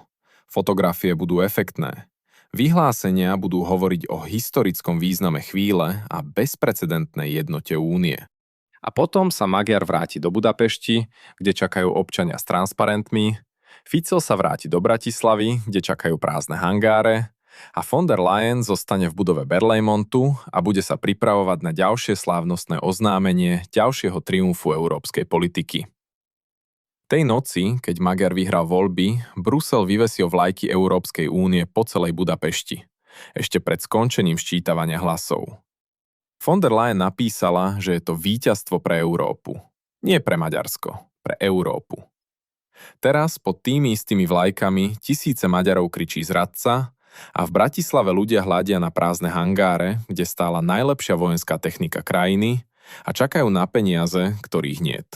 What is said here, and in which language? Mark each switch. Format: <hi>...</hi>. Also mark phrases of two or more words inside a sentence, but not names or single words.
<sk>Fotografie budú efektné. Vyhlásenia budú hovoriť o historickom význame chvíle a bezprecedentnej jednote únie. A potom sa Magyar vráti do Budapešti, kde čakajú občania s transparentmi, Fico sa vráti do Bratislavy, kde čakajú prázdne hangáre a von der Leyen zostane v budove Berlejmontu a bude sa pripravovať na ďalšie slávnostné oznámenie ďalšieho triumfu európskej politiky. Tej noci, keď Magyar vyhral voľby, Brusel vyvesil vlajky Európskej únie po celej Budapešti, ešte pred skončením ščítavania hlasov. Von der Leyen napísala, že je to víťazstvo pre Európu. Nie pre Maďarsko, pre Európu. Teraz pod tými istými vlajkami tisíce Maďarov kričí zradca a v Bratislave ľudia hľadia na prázdne hangáre, kde stála najlepšia vojenská technika krajiny a čakajú na peniaze, ktorých niet.</sk>